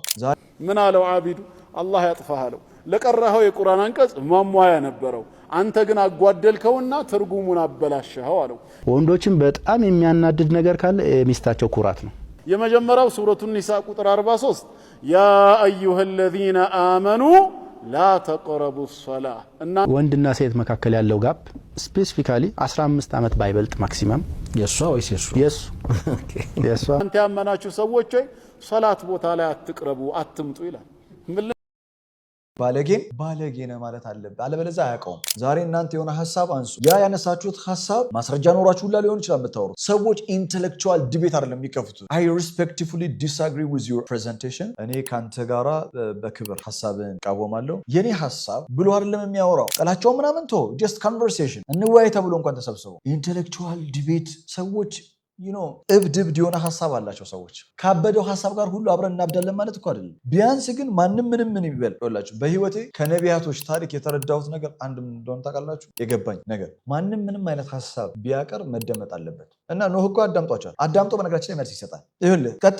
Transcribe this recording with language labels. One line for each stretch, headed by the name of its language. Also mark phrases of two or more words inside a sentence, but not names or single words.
Amharic: ምን አለው አቢዱ አላህ ያጥፋሃለው ለቀራኸው የቁርአን አንቀጽ ማሟያ ነበረው አንተ ግን አጓደልከውና ትርጉሙን አበላሽኸው አለው ወንዶችን በጣም የሚያናድድ ነገር ካለ ሚስታቸው ኩራት ነው የመጀመሪያው ሱረቱ ኒሳ ቁጥር 43
Arabic: يا أيها الذين آمنوا لا تقربوا الصلاة
Amharic: እና ወንድና ሴት መካከል ያለው
English: gap specifically
Amharic: 15 አመት ባይበልጥ ማክሲመም የሷ ወይስ የሱ የሷ አንተ ያመናችሁ ሰዎች ሆይ ሶላት ቦታ ላይ አትቅረቡ አትምጡ ይላል ባለጌ ነው ማለት አለበት አለበለዚያ አያውቀውም ዛሬ እናንተ የሆነ ሐሳብ አንሱ ያ ያነሳችሁት ሐሳብ ማስረጃ ኖራችሁ ሁላ ሊሆን ይችላል የምታወሩት ሰዎች
English: intellectual debate
Amharic: አይደለም የሚከፍቱት
English: I respectfully disagree with your presentation
Amharic: እኔ ካንተ ጋራ በክብር ሐሳብን ቃወማለሁ የኔ ሐሳብ ብሎ አይደለም የሚያወራው ቀላቸው ምናምን ተው
English: just conversation
Amharic: እንወያይ ተብሎ እንኳን ተሰብስበው
English: intellectual debate
Amharic: ሰዎች እብድ የሆነ ሐሳብ አላቸው ሰዎች ካበደው ሐሳብ ጋር ሁሉ አብረን እናብዳለን ማለት እኮ አይደለም ቢያንስ ግን ማንንም ምን ይበልላችሁ በህይወቴ ከነቢያቶች ታሪክ የተረዳሁት ነገር አንድ ምን እንደሆነ ታውቃላችሁ የገባኝ ነገር ማንንም ምንም አይነት ሐሳብ ቢያቀር መደመጥ አለበት እና ኖህ እኮ አዳምጧቸዋል አዳምጦ በነገራችን ላይ መልስ ይሰጣል ይኸውልህ ቀጥሎ